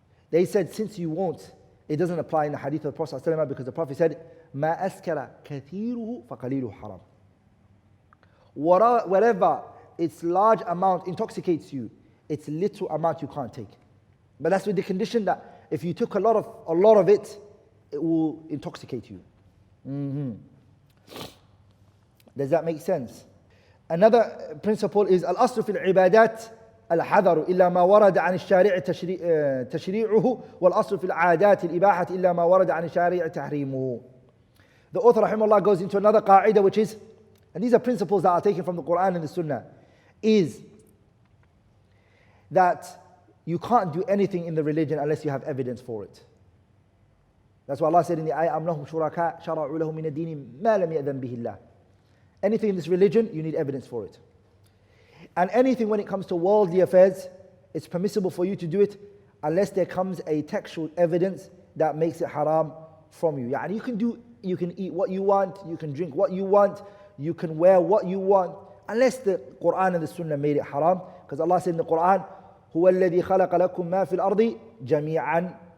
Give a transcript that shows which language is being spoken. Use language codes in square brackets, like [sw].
[en] They said, since you won't, it doesn't apply in the hadith of the Prophet ﷺ, because the Prophet said, [ar] مَا أَسْكَرَ كَثِيرُهُ فَقَلِيلُهُ حَرَامٌ. [en] Whatever its large amount intoxicates you, its little amount you can't take. But that's with the condition that if you took a lot of it, it will intoxicate you. Does that make sense? Another principle is [ar] الأصل في العبادات الحذر إلا ما ورد عن الشارع تشريعه والأصل في العادات الإباحة إلا ما ورد عن الشارع تحريمه. [en] The author rahimahullah goes into another qa'idah, which is, and these are principles that are taken from the Quran and the Sunnah, is that you can't do anything in the religion unless you have evidence for it. That's why Allah said in the ayah, [ar] أَمْ لَهُمْ شُرَكَاء شَرَعُوا لَهُم مِنَ الدِّينِ مَا لَمْ يَأْذَنْ بِهِ اللَّهُ. [en] Anything in this religion, you need evidence for it. And anything when it comes to worldly affairs, it's permissible for you to do it unless there comes a textual evidence that makes it haram from you. Yani you can eat what you want, you can drink what you want, you can wear what you want, unless the Quran and the Sunnah made it haram. Because Allah said in the Quran, [ar] هُوَ الَّذِي خَلَقَ لَكُم مَا فِي الْأَرْضِ جَمِيعًا.